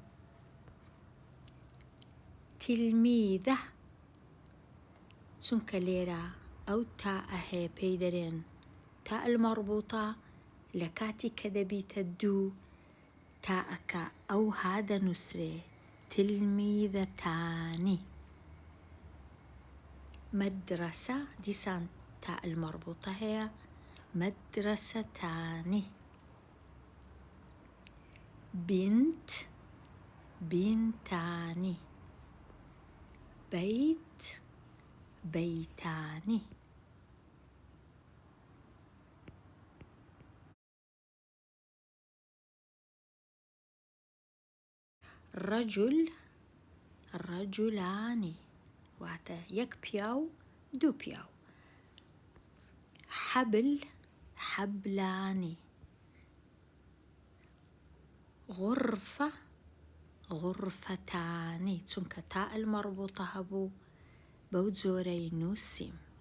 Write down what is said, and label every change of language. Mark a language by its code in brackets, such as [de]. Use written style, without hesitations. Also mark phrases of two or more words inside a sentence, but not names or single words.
[ckb] تلميذة، چونکە لێرە ئەو تاءە هەیە پێی دەرێن [ar] تاء المەربووتە، [ckb] لە کاتی کە دەبیتە دوو تاءەکە ئەو ها دەنووسرێ تلميذتان. مدرسة، دیسان [ar] تاء المەربووتە [ckb] هەیە مدرستان. [ar] بنت، بنتان. بيت، بيتان. رجل، رجلان، [ckb] واتە یەک پیاو دوو پیاو. [ar] حبل، حبلان. غرفة، غرفتان، [ckb] چونکە [ar] تاء المەربووتە [ckb] هەبوو بەو جۆرەی نووسیم.